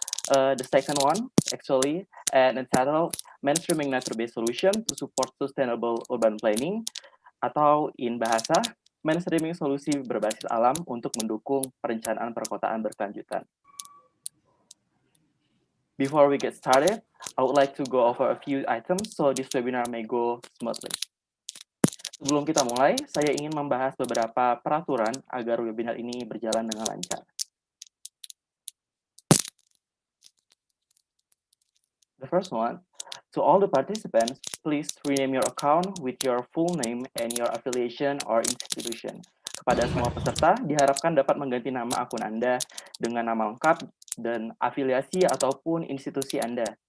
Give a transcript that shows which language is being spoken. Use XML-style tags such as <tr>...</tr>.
<en>The second one, actually, entitled Mainstreaming Nature-Based Solution to Support Sustainable Urban Planning, atau in bahasa,</en> <id>mainstreaming solusi berbasis alam untuk mendukung perencanaan perkotaan berkelanjutan.</id> <en>Before we get started, I would like to go over a few items so this webinar may go smoothly.</en> <id>Sebelum kita mulai, saya ingin membahas beberapa peraturan agar webinar ini berjalan dengan lancar.</id> <en>The first one, to all the participants, please rename your account with your full name and your affiliation or institution.</en> <id>Kepada semua peserta, diharapkan dapat mengganti nama akun Anda dengan nama lengkap dan afiliasi ataupun institusi Anda.</id>